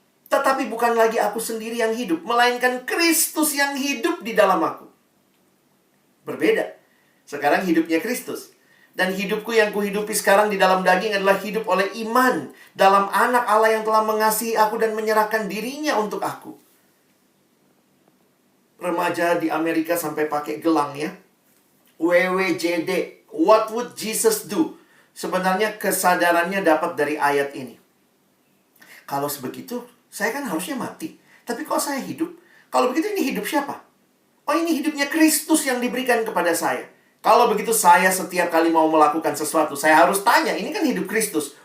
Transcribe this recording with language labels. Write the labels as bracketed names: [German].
[Indonesian] Tetapi bukan lagi aku sendiri yang hidup, melainkan Kristus yang hidup di dalam aku. Berbeda. Sekarang hidupnya Kristus. Dan hidupku yang kuhidupi sekarang di dalam daging adalah hidup oleh iman dalam anak Allah yang telah mengasihi aku dan menyerahkan dirinya untuk aku. Remaja di Amerika sampai pakai gelang ya. [English] WWJD, What would Jesus do? [Indonesian] Sebenarnya kesadarannya dapat dari ayat ini. Kalau sebegitu, saya kan harusnya mati. Tapi kok saya hidup? Kalau begitu ini hidup siapa? Oh, ini hidupnya Kristus yang diberikan kepada saya. Kalau begitu saya setiap kali mau melakukan sesuatu, saya harus tanya, ini kan hidup Kristus.